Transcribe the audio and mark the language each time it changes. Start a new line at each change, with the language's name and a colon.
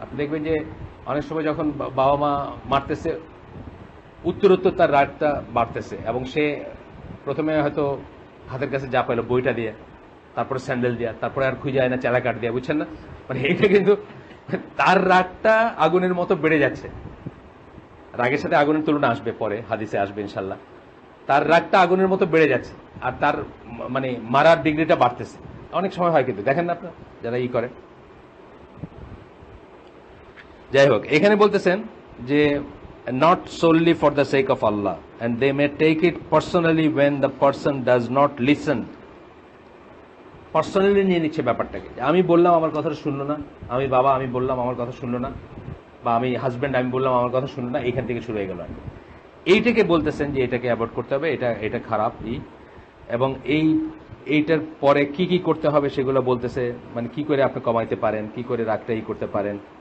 Bangla: আপনি দেখবেন যে অনেক সময় যখন বাবা মা মারতেছে, উত্তরোত্তর তার রাগটা বাড়তেছে, এবং সে প্রথমে হয়তো হাতের কাছে যা পাইলো বইটা দিয়ে, তারপরে স্যান্ডেল দিয়া, তারপরে আর খুঁজে যায় না চালা কাট দিয়া, বুঝছেন না, মানে এইটা কিন্তু তার রাগটা আগুনের মতো বেড়ে যাচ্ছে। রাগের সাথে আগুনের তুলনা আসবে পরে, হাদিসে আসবে ইনশাল্লাহ। তার রাগটা আগুনের মতো বেড়ে যাচ্ছে, আর তার মানে মারার ডিগ্রিটা বাড়তেছে। অনেক সময় হয় কিন্তু, দেখেন না আপনার যারা করে। যাই হোক, এখানে বলতেছেন যে
English: Not solely for the sake of Allah, and they may take it personally when the person does not listen.
Bangla: Personally নিয়ে নিচ্ছে ব্যাপারটাকে, আমি বললাম আমার কথাটা শুনলো না, আমি বাবা আমি বললাম আমার কথা শুনলো না, বা আমি হাজব্যান্ড আমি বললাম আমার কথা শুনলো না, এইখান থেকে শুরু হয়ে গেল। এইটাকে বলতেছেন যে এটাকে অ্যাভয়েড করতে হবে, এটা খারাপ। এবং এইটার পরে কি করতে হবে সেগুলো বলতেছে, মানে কি করে আপনি কমাইতে পারেন, কি করে রাগটা করতে পারেন।